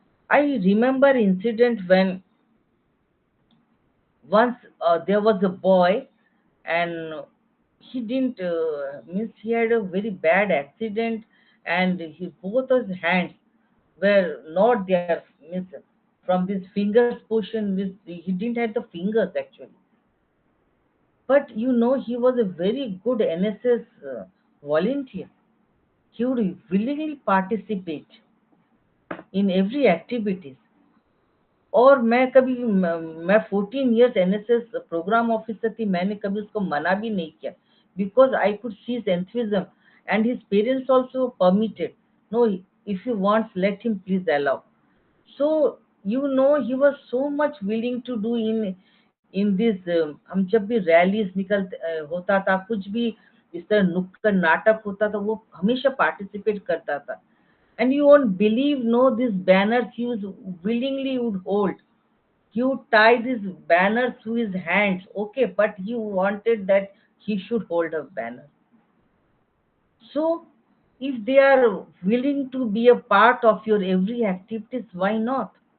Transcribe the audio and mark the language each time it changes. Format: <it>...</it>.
<en>I remember incident when once there was a boy, and he didn't means he had a very bad accident, and he both his hands were not there, means from this fingers portion, means he didn't have the fingers actually. But you know, he was a very good NSS volunteer. He would willingly participate in every activities.</en> <hi>और मैं</hi> <en>14 years NSS programme officer थी,</en> <hi>मैंने कभी उसको मना भी नहीं किया,</hi> <en>Because I could see his enthusiasm and his parents also permitted, no, if you want let him please allow. So he was so much willing to do in this.</en> <hi>हम जब भी रैलीज होता था, कुछ भी इस तरह नुक्कड़ नाटक होता था, वो हमेशा पार्टिसिपेट करता था.</hi> <en>And you won't believe, no, these banners he was willingly would hold. He would tie these banners to his hands, okay, but he wanted that he should hold a banner. So if they are willing to be a part of your every activities, why not?</en>